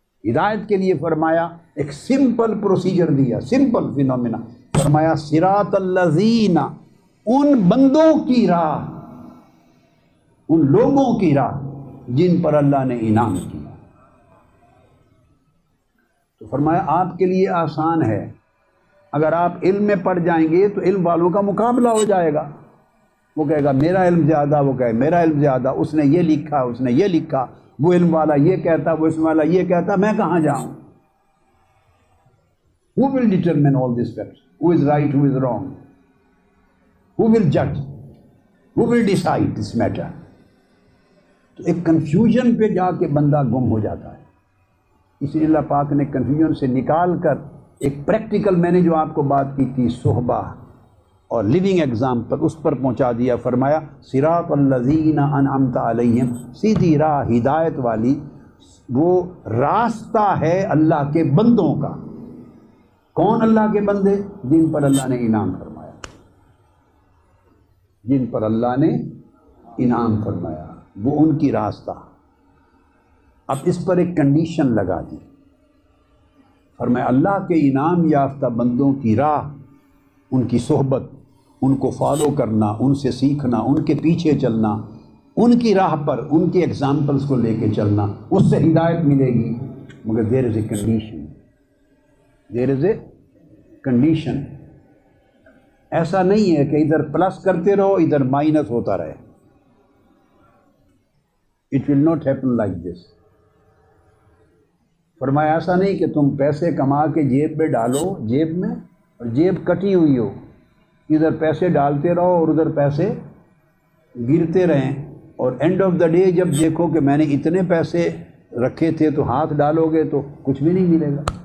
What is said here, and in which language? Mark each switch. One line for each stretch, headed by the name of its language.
Urdu: ہدایت کے لیے فرمایا ایک سمپل پروسیجر دیا، سمپل فینومینا، فرمایا صراط الذین، ان بندوں کی راہ، ان لوگوں کی راہ جن پر اللہ نے انعام کیا. تو فرمایا آپ کے لیے آسان ہے، اگر آپ علم میں پڑ جائیں گے تو علم والوں کا مقابلہ ہو جائے گا. وہ کہے گا میرا علم زیادہ، وہ کہے میرا علم زیادہ، اس نے یہ لکھا، اس نے یہ لکھا، وہ علم والا یہ کہتا، وہ علم والا یہ کہتا، میں کہاں جاؤں؟
English: Who will determine all these facts? Who is right, who is wrong? Who will judge? Who will decide this matter?
Urdu: تو ایک کنفیوژن پہ جا کے بندہ گم ہو جاتا ہے. اس لیے اللہ پاک نے کنفیوژن سے نکال کر ایک پریکٹیکل، میں نے جو آپ کو بات کی تھی صحبہ اور لیونگ ایگزامپل، اس پر پہنچا دیا. فرمایا صراط الذین انعمت علیہم، سیدھی راہ ہدایت والی، وہ راستہ ہے اللہ کے بندوں کا. کون اللہ کے بندے؟ جن پر اللہ نے انعام فرمایا، جن پر اللہ نے انعام فرمایا، وہ ان کی راستہ. اب اس پر ایک کنڈیشن لگا دی، فرمایا اللہ کے انعام یافتہ بندوں کی راہ، ان کی صحبت، ان کو فالو کرنا، ان سے سیکھنا، ان کے پیچھے چلنا، ان کی راہ پر ان کے ایگزامپلس کو لے کے چلنا، اس سے ہدایت ملے گی. مگر
English: There is a condition, there is a condition.
Urdu: ایسا نہیں ہے کہ ادھر پلس کرتے رہو ادھر مائنس ہوتا رہے.
English: It will not happen like this.
Urdu: فرمایا ایسا نہیں کہ تم پیسے کما کے جیب میں ڈالو، جیب میں، اور جیب کٹی ہوئی ہو، ادھر پیسے ڈالتے رہو اور ادھر پیسے گرتے رہیں، اور
English: end of the day
Urdu: جب دیکھو کہ میں نے اتنے پیسے رکھے تھے تو ہاتھ ڈالو گے تو کچھ بھی نہیں ملے گا.